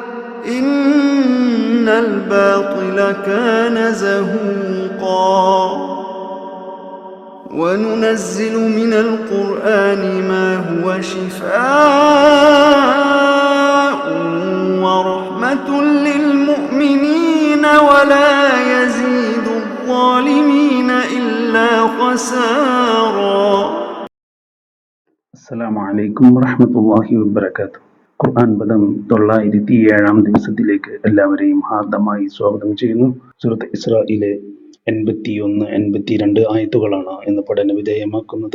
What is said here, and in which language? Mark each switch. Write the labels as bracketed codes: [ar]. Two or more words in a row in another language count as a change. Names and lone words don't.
[ar] إن الباطل كان زهوقا وننزل من القرآن ما هو شفاء ورحمة للمؤمنين ولا يزيد الظالمين إلا خسارا. السلام عليكم ورحمة الله وبركاته. [ml] ഖുർആൻ പദം 907 ദിവസത്തിലേക്ക് എല്ലാവരെയും ഹാർദമായി സ്വാഗതം ചെയ്യുന്നു. സൂറത്ത് ഇസ്രായിലെ 81, 82 ആയത്തുകളാണ് ഇന്ന് പഠന വിധേയമാക്കുന്നത്.